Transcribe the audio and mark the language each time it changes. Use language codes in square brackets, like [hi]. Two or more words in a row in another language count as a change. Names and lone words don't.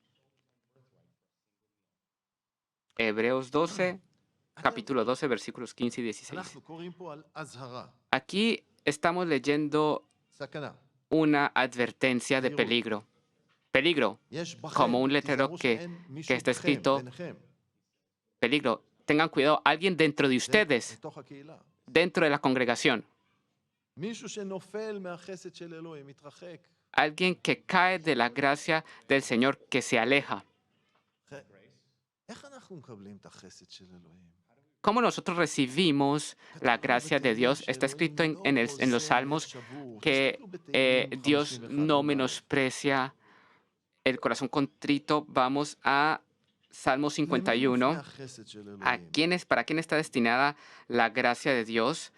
[es] Hebreos 12, capítulo 12, versículos 15 y 16. [he] אנחנו קוראים פה על אזהרה, [es] Aquí estamos leyendo [he] סכנה. [es] una advertencia de peligro. Peligro, [he] יש בכם, [es] como un letrero [he] תיזהרו [es] que [he] שאין מישהו [es] está [he] בכם, [es] escrito, [he] ביניכם. [es] peligro. Tengan cuidado, alguien dentro de [he] זה [es] ustedes, [he] בתוך הקהילה. [es] dentro de la congregación, [he] מישהו שנופל מהחסד של אלוהים, מתרחק. [es] alguien que cae de la gracia del Señor, que se aleja. [he] איך אנחנו מקבלים את החסד של אלוהים? [es] ¿Cómo nosotros recibimos la gracia de Dios? Está escrito en los Salmos que Dios no menosprecia el corazón contrito. Vamos a Salmo 51. ¿Para quién está destinada la gracia de Dios?